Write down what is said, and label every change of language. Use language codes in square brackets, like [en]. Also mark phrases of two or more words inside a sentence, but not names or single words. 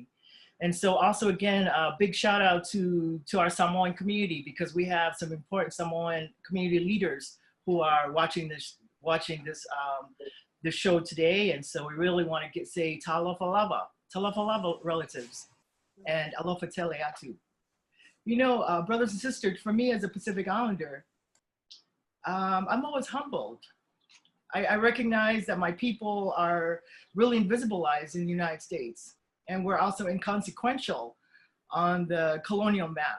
[en] And so also again, a big shout out to our Samoan community, because we have some important Samoan community leaders who are watching this show today. And so we really want to say [sm] talofa lava [en] relatives, and [sm] alofa tele atu. [en] You know, brothers and sisters, for me as a Pacific Islander, I'm always humbled. I recognize that my people are really invisibilized in the United States, and we're also inconsequential on the colonial map.